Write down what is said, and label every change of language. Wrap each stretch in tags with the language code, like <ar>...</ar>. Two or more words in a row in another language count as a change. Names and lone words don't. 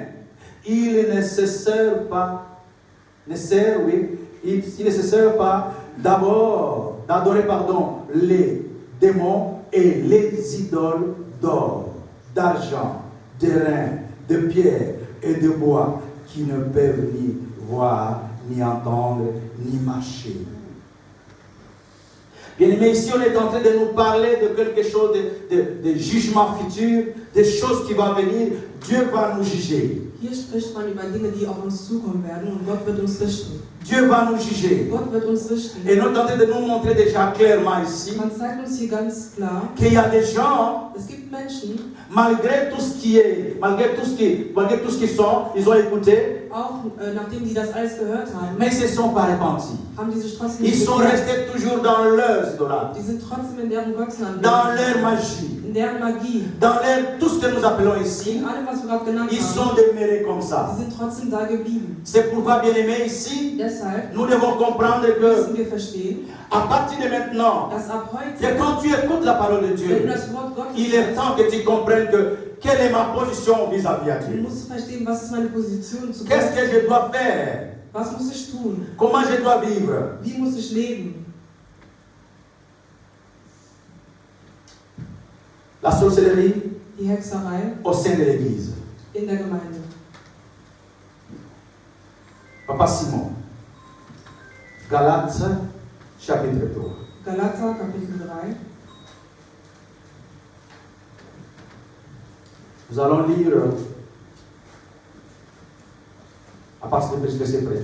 <fr>Ils ne se servent pas, ils ne se servent pas d'abord d'adorer les démons et les idoles d'or, d'argent, d'airain, de pierre et de bois qui ne peuvent ni voir, ni entendre, ni marcher. Bien aimé, ici on est en train de nous parler de quelque chose de jugement futur, des choses qui vont venir. Dieu va nous juger.</fr> <de>Hier spricht man über Dinge, die auf uns zukommen werden und Gott wird uns richten.</de> <fr>Dieu va nous juger.</fr> <de>Gott wird uns richten.</de> <fr>Et nous est en train de nous montrer déjà clairement ici</fr> <de>Man zeigt uns hier ganz klar,</de> <fr>qu'il y a des gens,</fr> <de>es gibt Menschen,</de> <fr>malgré tout ce qu'ils sont, ils ont écouté,</fr> <de>auch nachdem die das alles gehört haben,</de> <fr>mais ils ne se sont pas repentis.</fr> <de>haben die sich trotzdem</de> <fr>Ils</fr> <de>nicht</de> <fr>sont</fr> <de>bekehrt.</de> <fr>restés toujours dans leurs idolâtres,</fr> <de>Die sind trotzdem in deren</de> <fr>dans</fr> <de>Götzenanbetung,</de> <fr>leur magie,</fr> <de>in deren Magie,</de> <fr>dans tout ce que nous appelons ici.</fr> <de>in allem, was wir gerade genannt</de> <fr>Ils</fr> <de>haben.</de> <fr>sont demeurés comme ça.</fr> <de>Die sind trotzdem da geblieben.</de> <fr>C'est pourquoi, bien aimé, ici,</fr> <de>Deshalb</de> <fr>nous devons comprendre que</fr> <de>müssen wir verstehen,</de> <fr>à partir de maintenant,</fr> <de>dass ab heute,</de> <fr>que quand tu écoutes la parole de</fr> <de>wenn du</de> <fr>Dieu,</fr> <de>das Wort Gottes</de> <fr>il est</fr> <de>hörst,</de> <fr>temps que tu comprennes quelle est ma position vis-à-vis à</fr> <de>du</de> <fr>Dieu.</fr> <de>musst verstehen, was ist meine Position zu</de> <fr>Qu'est-ce</fr> <de>Gott.</de> <fr>que je dois faire?</fr> <de>Was muss ich tun?</de> <fr>Comment je dois vivre?</fr> <de>Wie muss ich leben?</de> <fr>La sorcellerie</fr> <de>Die Hexerei</de> <fr>au sein de l'Église.</fr> <de>in der Gemeinde.</de> <fr>Papa Simon, Galates, chapitre 3.</fr> <de>Galater, Kapitel 3.</de> <fr>Nous allons lire à partir du verset 1er.</fr>